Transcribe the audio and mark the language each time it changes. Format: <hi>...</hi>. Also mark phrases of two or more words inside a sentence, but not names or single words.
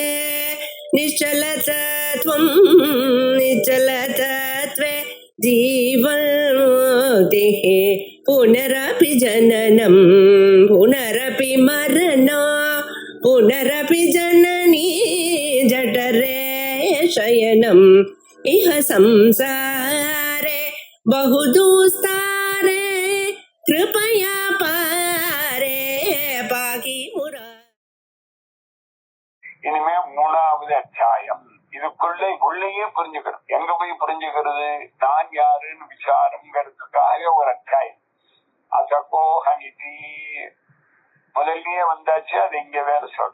<sa>निश्चलतत्वं निश्चलतत्वे जीवन्मुक्तिः पुनरपि जननं पुनरपि मरणं पुनरपि जननी जठरे शयनम् इह संसारे बहुदुस्तारे कृपया पारे पाहि मुरा.</sa> <ta>இனிமே மூணாவது அத்தியாயம். இதுக்குள்ளே உள்ளேயே புரிஞ்சுக்கணும். எங்க போய் புரிஞ்சுக்கிறது? நான் யாருன்னு விசாரம்ங்கிறதுக்காக ஒரு அத்தியாயம். அசகோஹனிதி முதல்லயே வந்தாச்சு. அது இங்க வேற சொல்ற.</ta>